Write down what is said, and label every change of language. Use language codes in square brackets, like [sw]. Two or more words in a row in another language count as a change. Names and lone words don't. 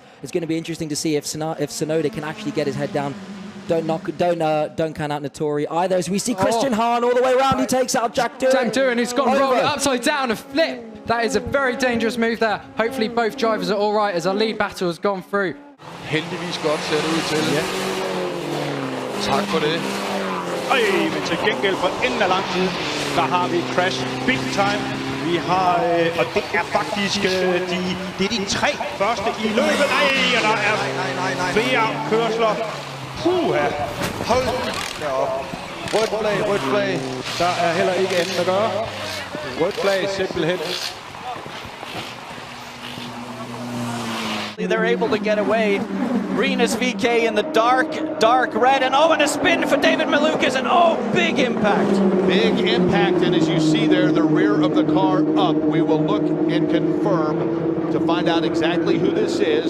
[en] It's going to be interesting to see if Tsunoda can actually get his head down. Don't count out Nattori either, as we see Christian Hahn all the way around. He takes out Jack Doohan, who's gone wrong upside down, a flip. That is a very dangerous move there. Hopefully both drivers are all right as our lead battle has gone through. [da] Heldigvis godt ser det ud til. Ja. Tak for det. Men til gengæld for enden af lang tid, der har vi [en] crash big time. [da] Vi har, og det er faktisk det er de tre første i løbet. Og der er flere kørsler. Puha! Hold da op. Rødt flag. Der er heller ikke andet at gøre. Rødt flag simpelthen. [en] They're able to get away. Rinus VK in the dark red, and and a spin for David Malukas, and big impact. Big impact, and as you see there, the rear of the car up. We will look and confirm to find out exactly who this is.